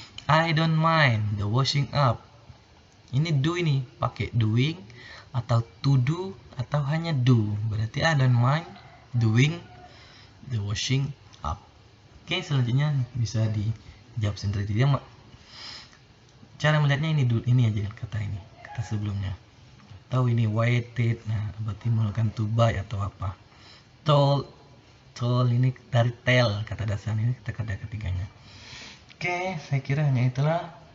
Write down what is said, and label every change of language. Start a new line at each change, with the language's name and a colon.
English: I don't mind the washing up.
Indonesian: Ini do, ini pakai doing atau to do atau hanya do. Berarti
English: I don't mind doing the washing up.
Indonesian: Oke, selanjutnya bisa dijawab sendiri. Dia cara melihatnya ini aja kata ini, kata sebelumnya. Tahu ini waited, nah berarti menggunakan to buy atau apa. Told ini dari tell, kata dasar ini kata ketiganya. Oke, saya kira hanya itulah